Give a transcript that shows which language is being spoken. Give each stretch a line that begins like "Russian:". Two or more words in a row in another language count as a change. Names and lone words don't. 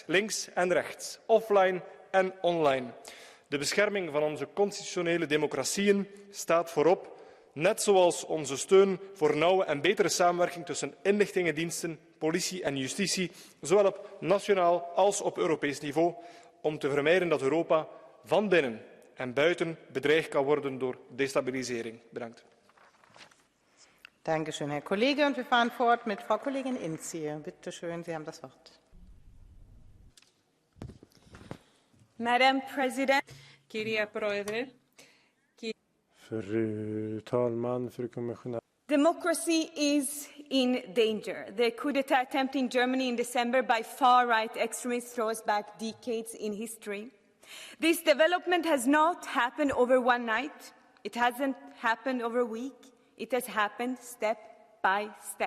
Dutch: Links en rechts, offline en online. De bescherming van onze constitutionele democratieën staat voorop, net zoals onze steun voor nauwe en betere samenwerking tussen inlichtingendiensten, politie en justitie, zowel op nationaal als op Europees niveau, om te vermijden dat Europa van binnen en buiten bedreigd kan worden door destabilisering. Bedankt.
German: Dankeschön, Herr Kollege. Und wir fahren fort mit Frau Kollegin Inzier. Bitte schön, Sie haben das Wort.
English: Madam President,
Greek: Κυρία Πρόεδρε.
Swedish: Fru talman, fru kommissionär.
English: Democracy is in danger. The coup d'etat attempt in Germany in December by far-right extremists throws back decades in history. This development has not happened over one night. It hasn't happened over a week. It has happened step by step.